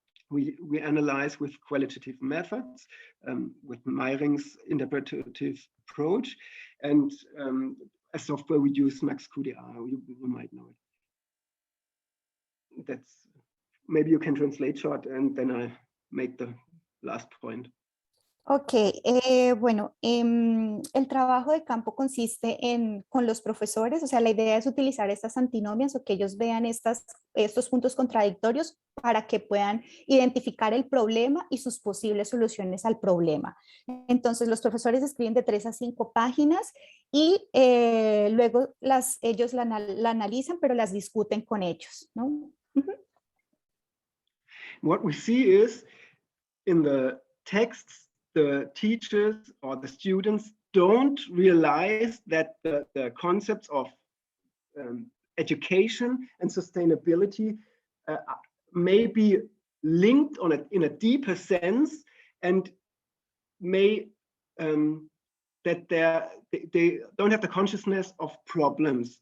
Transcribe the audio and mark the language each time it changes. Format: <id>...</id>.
<en>We analyze with qualitative methods, with Meiring's interpretative approach, and a software we use, MaxQDA, you might know it. That's, maybe you can translate short and then I make the last point.</en> <es>Ok, bueno, el trabajo de campo consiste con los profesores, o sea, la idea es utilizar estas antinomias o que ellos vean estos puntos contradictorios para que puedan identificar el problema y sus posibles soluciones al problema. Entonces, los profesores escriben de 3 a 5 páginas y luego ellos la analizan, pero las discuten con ellos, ¿no?</es> <en>What we see is in the texts, the teachers or the students don't realize that the concepts of education and sustainability may be linked in a deeper sense, and may that they don't have the consciousness of problems.</en>